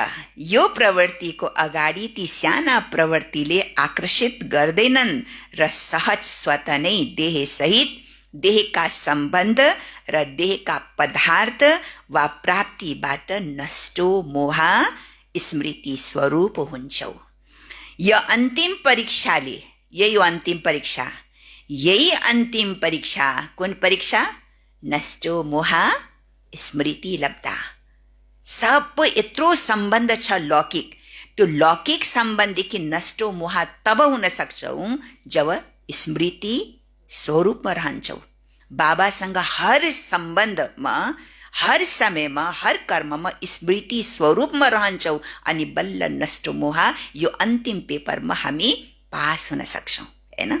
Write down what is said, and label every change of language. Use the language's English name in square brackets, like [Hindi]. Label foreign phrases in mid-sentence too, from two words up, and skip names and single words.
[Nepali] यो प्रवृत्तिको अगाडि ती साना प्रवृत्तिले आकर्षित गर्दैनन् र सहज स्वतः नै देहसहित, देहका सम्बन्ध र देहका पदार्थ वा प्राप्तिबाट [Sanskrit] नष्टो मोह [Nepali] स्मृति स्वरूप हुन्छौ। यो अन्तिम परीक्षाले, यही हो अन्तिम परीक्षा, यही अन्तिम परीक्षा। कुन परीक्षा? [Sanskrit] नष्टो मोह स्मृति लब्धा। [Nepali] सब यत्रो सम्बन्ध छ लौकिक, त्यो लौकिक सम्बन्धदेखि [Sanskrit] नष्टो मोह [Nepali] तब हुन सक्छौँ जब स्मृति स्वरूपमा रहन्छौ। बाबासँग हर सम्बन्धमा, हर समयमा, हर कर्ममा स्मृति स्वरूपमा रहन्छौ, अनि बल्ल [Sanskrit] नष्टो मोह [Nepali] यो अन्तिम पेपरमा हामी पास हुन सक्छौँ, होइन।